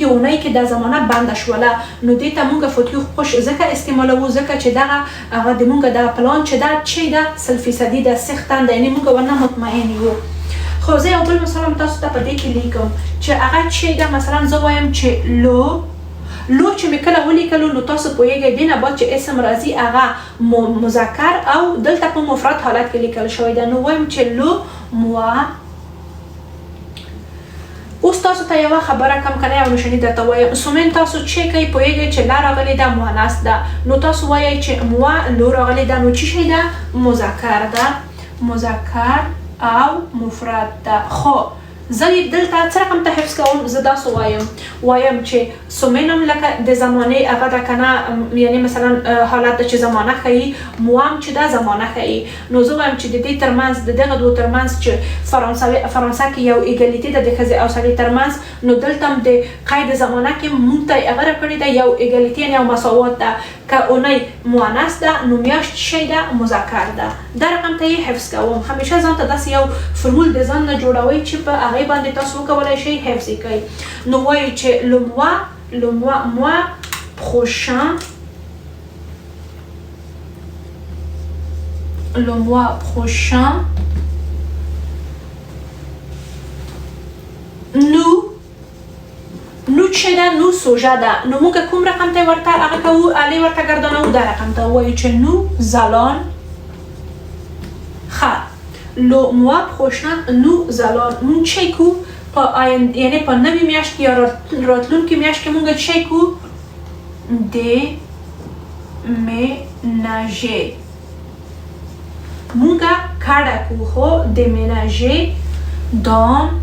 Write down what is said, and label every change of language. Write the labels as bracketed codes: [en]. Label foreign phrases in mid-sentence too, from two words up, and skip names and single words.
[ps] اونۍ کې د زمانه بنده شوله نو دې ته مونږ [fr] futur proche [ps] ځکه استعمالوو ځکه چې دغه هغه د مونږ د پلان چې دا چې ده 100% ده سختن ده یعنی مونږ ورنه مطمئن یو خو زه یو بل مثلا تاسو ته په دې کې لیکم چې هغه چې ده مثلا زه وایم چې لو چې مې کله ولیکلو نو تاسو پوهیږئ دې نه بعد چې اسم راځي هغه مذکر او دلته په مفرد حالت کې لیکل شوی ده نو وایم چې [fr] le mois [ps] اوس تاسو ته یوه خبره کم کنه یو نشانی درته وایم سومن تاسو چې کوئ پوهیږئ چې لا راغلې ده مؤنث ده نو تاسو وایئ چې [fr] mois le [ps] راغلې ده نو څه شی ده مذکر ده مذکر او مفرد ده خو زه دلته څه رقم ته حفظ کوم زه داسې وایم چې سومن هم لکه د زمانې هغه ده کنه یعنی مثلا حالت ده چې زمانه ښیي مو هم چې دا زمانه ښیي نو زه وایم چې د دې ترمنځ د دغه دوو ترمنځ چې فرانسه کې یو ایګالیتي ده د ښځې او سړي ترمنځ نو دلته هم د قید زمانه کې مونږ ته هغه راکړې ده یو ایګالیتي یعنې یو مساوات ده که اونۍ مؤنث ده نو میاشت شی ده مذکر ده دا رقم ته یې حفظ کوم همیشه ځان ته داسې یو فرمول د ځان نه جوړوئ چې په هغې باندې تاسو وکولی شئ حفظ یې کوئ نو وایو چې [fr] le mois prochain [ps] nous چې ده نو سوژه ده نو موږ کوم رقم ته ورته هغه کوو الې ورته ګردانوو دا رقم ته وایو چې [fr] nous allons le mois prochain nous allons [ps] مونږ چې کوو په یعنی په نوې میاشت کې یا راتلونکې میاشت کې مونږ چې کوو déménager مونږ کډه کوو خو [fr] déménager dans